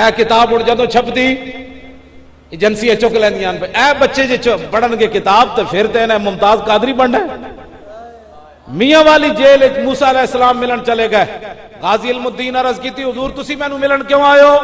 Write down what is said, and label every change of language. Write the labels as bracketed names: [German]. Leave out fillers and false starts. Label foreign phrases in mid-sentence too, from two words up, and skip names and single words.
[Punjabi] اے کتاب ہن جدوں چھپدی ایجنسیاں چک لیندیاں اے بچے جے پڑھن گے کتاب تے پھر تے انہیں ممتاز قادری بننا ہے۔ میاں والی جیل وچ موسیٰ علیہ السلام ملن چلے گئے، غازی علم الدین عرض کیتی حضور تسی مینوں ملن کیوں آئے ہو؟